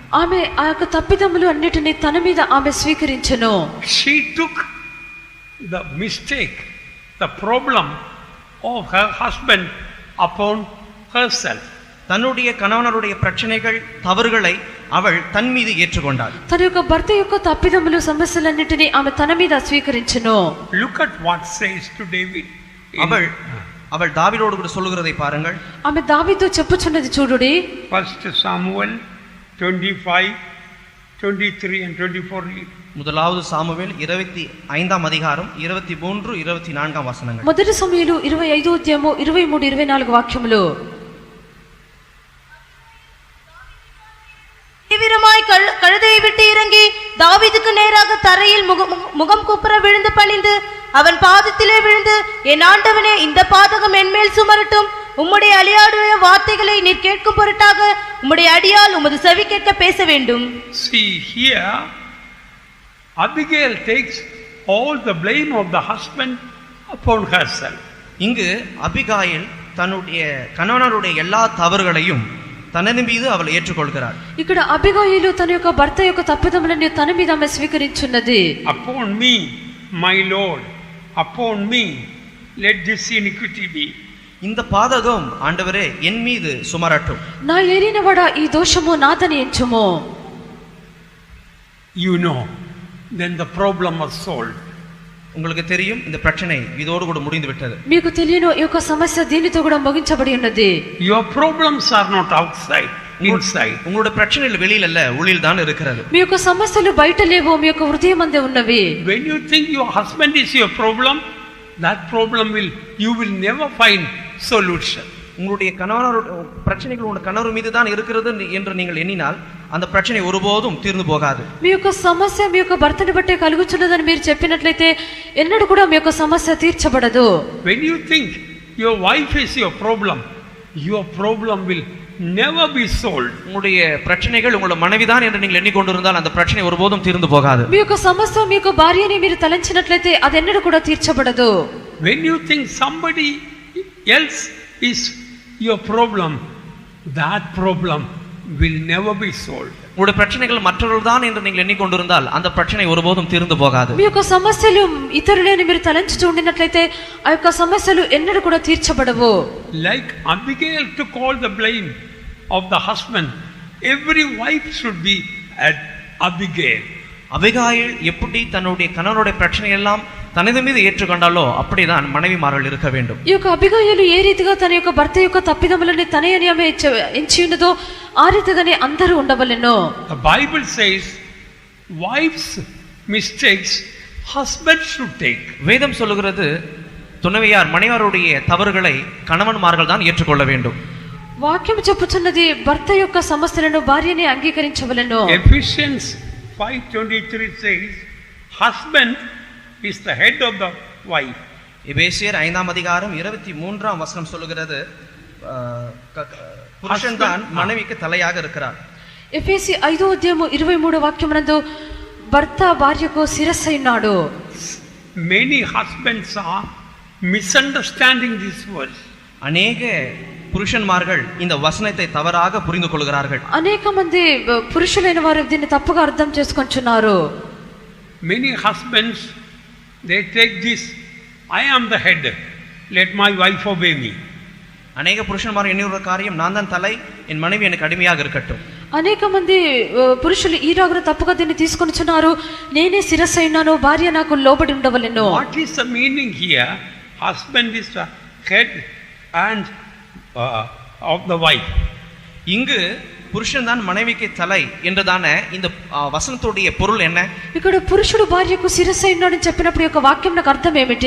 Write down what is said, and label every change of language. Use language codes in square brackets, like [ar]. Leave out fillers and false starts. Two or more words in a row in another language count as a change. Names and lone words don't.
[te] ఆమె ఆ యొక్క తప్పిదములు అన్నిటిని తన మీద ఆమె స్వీకరించెను. [en] She took the mistake, the problem of her husband upon herself. [ta] தன்னுடைய கணவனருடைய பிரச்சனைகள், தவறுகளை அவள் தன் மீது ஏற்றுக்கொண்டாள். [te] తన యొక్క భర్త యొక్క తప్పిదములు, సమస్యలన్నిటిని ఆమె తన మీద స్వీకరించెను. [en] Look at what says to David. [ta] அவள் தாவீதோடு கூட சொல்லுகிறதை பாருங்கள். [te] ఆమె దావీదుతో చెప్పుచున్నది చూడుడి. [en] 1 Samuel 25 23 and 24 read. [ta] முதலாவது சாமுவேல் 25ஆம் அதிகாரம் 23 24 వచనங்கள். [te] మొదటి సమూయేలు 25వ అధ్యాయము 23 24 వాక్యములు. [ta] தீவிரமாய் கழுதையை விட்டு இறங்கி தாவீதுக்கு நேராக தரையில் முகம் குப்புற விழுந்து பணிந்து அவன் பாதத்திலே விழுந்து, என் ஆண்டவனே, இந்த பாதகம் என்மேல் சுமரட்டும். உம்முடைய அடியாருடைய வார்த்தைகளை நீர் கேட்கும் பொருட்டாக உம்முடைய அடியால் உமது செவி கேட்க பேச வேண்டும். [en] See here, Abigail takes all the blame of the husband upon herself. [ta] இங்கு அபிகாயில் தன்னுடைய கணவனுடைய எல்லா தவறுகளையும் தன்னை மீது அவள் ஏற்றுக்கொள்கிறார். [te] ఇక్కడ అబిగయీలు తన యొక్క భర్త యొక్క తప్పిదములను తన మీద ఆమె స్వీకరించున్నది. [en] Upon me, my Lord, upon me let this iniquity be. [ta] இந்த பாதகம் ஆண்டவரே என் மீது சுமரட்டும். [te] నా ఏలినవాడా ఈ దోషము నాదని ఎంచుము. [en] You know, then the problem was solved. [ta] உங்களுக்கு தெரியும் இந்த பிரச்சனை இதோடு கூட முடிந்து விட்டது. [te] మీకు తెలియను ఈ యొక్క సమస్య దీనితో కూడా ముగించబడి ఉన్నది. [en] Your problems are not outside, inside. [ta] உங்களுடைய பிரச்சனைகள் வெளியில அல்ல, உள்ளில் தான் இருக்கிறது. [te] మీ యొక్క సమస్యలు బయట లేవు, మీ యొక్క హృదయమందే ఉన్నవి. [en] When you think your husband is your problem, that problem you will never find solution. [ta] உங்களுடைய கணவனோட பிரச்சனைகள் உங்களுடைய கணவர் மீது தான் இருக்கிறது என்று நீங்கள் எண்ணினால் அந்த பிரச்சனை ஒருபோதும் தீர்ந்து போகாது. [te] మీ యొక్క సమస్య మీ యొక్క భర్తని బట్టే కలుగుచున్నదని మీరు చెప్పినట్లయితే ఎన్నడూ కూడా మీ యొక్క సమస్య తీర్చబడదు. [en] When you think your wife is your problem will never be solved. [ta] உங்களுடைய பிரச்சனைகள் உங்களுடைய மனைவிதான் என்று நீங்கள் எண்ணிக்கொண்டிருந்தால் அந்த பிரச்சனை ஒருபோதும் தீர்ந்து போகாது. [te] మీ యొక్క సమస్య మీ యొక్క భార్యని మీరు తలంచినట్లయితే అది ఎన్నడూ కూడా తీర్చబడదు. [en] When you think somebody else is your problem, that problem will never be solved. [ta] உங்களுடைய பிரச்சனைகள் மற்றவர்கள் தான் என்று நீங்கள் எண்ணிக்கொண்டிருந்தால் அந்த பிரச்சனை ஒருபோதும் தீர்ந்து போகாது. [te] మీ యొక్క సమస్యలు ఇతరులని మీరు తలంచుతూ ఉండినట్లయితే ఆ యొక్క సమస్యలు ఎన్నడూ కూడా తీర్చబడవు. [en] Like Abigail took all the blame of the husband, every wife should be at Abigail. [ta] அபிகாயில் எப்படி தன்னுடைய கணவனுடைய பிரச்சனை எல்லாம் தனது மீது ஏற்றுக்கொண்டாலோ அப்படிதான் மனைவிமார்கள் இருக்க வேண்டும். [te] ఈ యొక్క అబిగయీలు ఏ రీతిగా తన యొక్క భర్త యొక్క తప్పిదములని తనే అని ఆమె ఎంచి ఉన్నదో ఆ రీతిగానే అందరూ ఉండవలెను. [en] The Bible says wives mistakes husband should take. [ta] வேதம் சொல்லுகிறது துணைவியார் மனைவியாருடைய தவறுகளை கணவன்மார்கள் தான் ஏற்றுக்கொள்ள வேண்டும். [te] వాక్యం చెప్పుచున్నది భర్త యొక్క సమస్యలను భార్యనే అంగీకరించవలెను. [en] Ephesians 5:23 says husband is the head of the wife. [ta] எபேசியர் 5ஆம் அதிகாரம் 23ஆம் வசனம் சொல்லுகிறது புருஷன் தான் மனைவிக்கு தலையாக இருக்கிறார். [te] ఎఫెసీ 5వ అధ్యాయము 23వ వాక్యమునందు భర్త భార్యకు శిరస్సు ఉన్నాడు. [en] Many husbands are misunderstanding this verse. [ta] அநேக புருஷன்மார்கள் இந்த வசனத்தை தவறாக புரிந்து கொள்கிறார்கள். [te] అనేక మంది పురుషులైన వారు దీన్ని తప్పుగా అర్థం చేసుకొంచున్నారు. [en] Many husbands they take this, I am the head, let my wife obey me. [ta] அநேக புருஷன்மார் எண்ணுகிற காரியம் நான் தான் தலை, என் மனைவி எனக்கு அடிமையாக இருக்கட்டும். [te] అనేక మంది పురుషులు ఈ రాగున తప్పుగా దీన్ని తీసుకొనిచున్నారు. నేనే శిరస్సు అయినాను, భార్య నాకు లోబడి ఉండవలెను. [en] What is the meaning here? Husband is the head and of the wife. [ta] இங்கு புருஷன் தான் மனைவிக்கு தலை என்றதான இந்த வசனத்துடைய பொருள் என்ன? [te] ఇక్కడ పురుషుడు భార్యకు శిరస్సు అయినాడని చెప్పినప్పుడు యొక్క వాక్యం నాకు అర్థం ఏమిటి?